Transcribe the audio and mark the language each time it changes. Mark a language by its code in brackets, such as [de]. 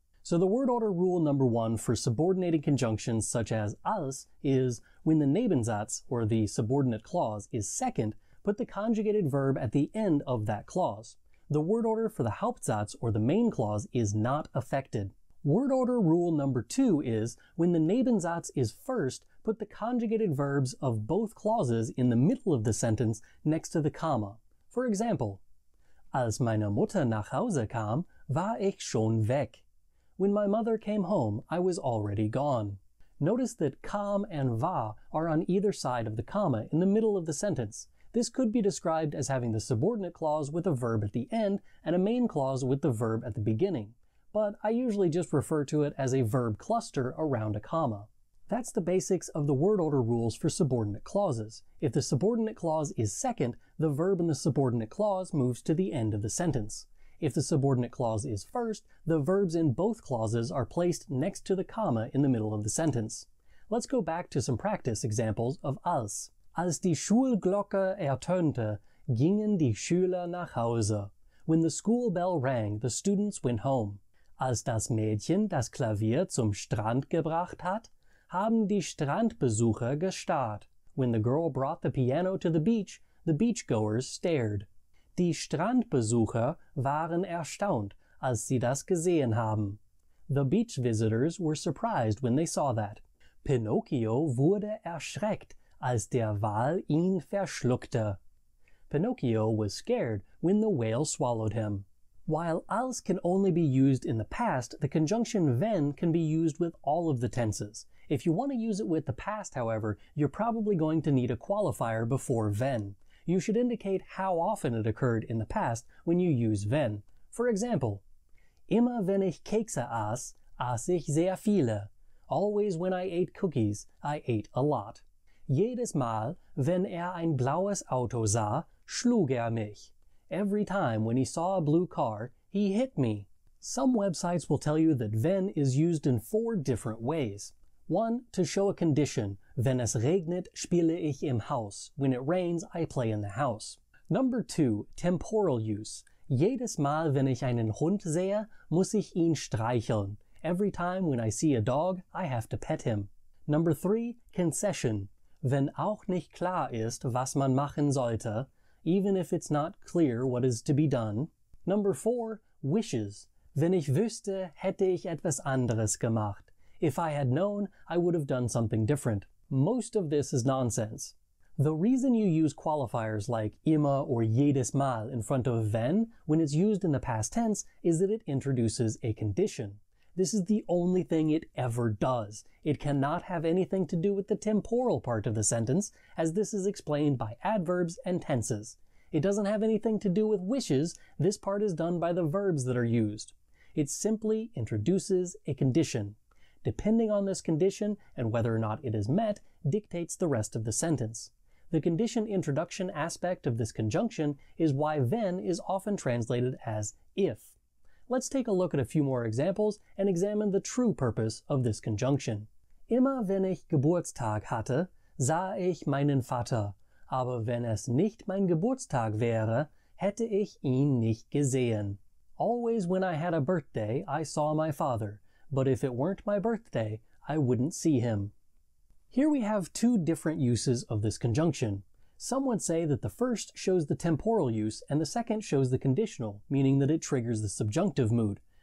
[en] So the word order rule number 1 for subordinating conjunctions such as als is when the Nebensatz, or the subordinate clause, is second, put the conjugated verb at the end of that clause. The word order for the Hauptsatz, or the main clause, is not affected. Word order rule number 2 is when the Nebensatz is first, put the conjugated verbs of both clauses in the middle of the sentence next to the comma. For example, [de] als meine Mutter nach Hause kam, war ich schon weg. [en] When my mother came home, I was already gone. Notice that kam and va are on either side of the comma in the middle of the sentence. This could be described as having the subordinate clause with a verb at the end and a main clause with the verb at the beginning. But I usually just refer to it as a verb cluster around a comma. That's the basics of the word order rules for subordinate clauses. If the subordinate clause is second, the verb in the subordinate clause moves to the end of the sentence. If the subordinate clause is first, the verbs in both clauses are placed next to the comma in the middle of the sentence. Let's go back to some practice examples of als. [de] Als die Schulglocke ertönte, gingen die Schüler nach Hause. [en] When the school bell rang, the students went home. [de] Als das Mädchen das Klavier zum Strand gebracht hat, haben die Strandbesucher gestarrt. [en] When the girl brought the piano to the beachgoers stared. [de] Die Strandbesucher waren erstaunt, als sie das gesehen haben. [en] The beach visitors were surprised when they saw that. [de] Pinocchio wurde erschreckt, als der Wal ihn verschluckte. [en] Pinocchio was scared when the whale swallowed him. While als can only be used in the past, the conjunction wenn can be used with all of the tenses. If you want to use it with the past, however, you're probably going to need a qualifier before wenn. You should indicate how often it occurred in the past when you use wenn. For example, [de] immer wenn ich Kekse aß, aß ich sehr viele. [en] Always when I ate cookies, I ate a lot. [de] Jedes Mal, wenn ein blaues Auto sah, schlug mich. [en] Every time when he saw a blue car, he hit me. Some websites will tell you that wenn is used in 4 different ways. 1. To show a condition. [de] Wenn es regnet, spiele ich im Haus. [en] When it rains, I play in the house. Number 2. Temporal use. [de] Jedes Mal, wenn ich einen Hund sehe, muss ich ihn streicheln. [en] Every time when I see a dog, I have to pet him. Number 3. Concession. [de] Wenn auch nicht klar ist, was man machen sollte, [en] even if it's not clear what is to be done. Number 4. Wishes. [de] Wenn ich wüsste, hätte ich etwas anderes gemacht. [en] If I had known, I would have done something different. Most of this is nonsense. The reason you use qualifiers like immer or jedes Mal in front of wenn when it's used in the past tense is that it introduces a condition. This is the only thing it ever does. It cannot have anything to do with the temporal part of the sentence, as this is explained by adverbs and tenses. It doesn't have anything to do with wishes. This part is done by the verbs that are used. It simply introduces a condition. Depending on this condition and whether or not it is met dictates the rest of the sentence. The condition introduction aspect of this conjunction is why wenn is often translated as if. Let's take a look at a few more examples and examine the true purpose of this conjunction. [de] Immer wenn ich Geburtstag hatte, sah ich meinen Vater, aber wenn es nicht mein Geburtstag wäre, hätte ich ihn nicht gesehen. [en] Always when I had a birthday, I saw my father, but if it weren't my birthday, I wouldn't see him. Here we have 2 different uses of this conjunction. Some would say that the first shows the temporal use and the second shows the conditional, meaning that it triggers the subjunctive mood.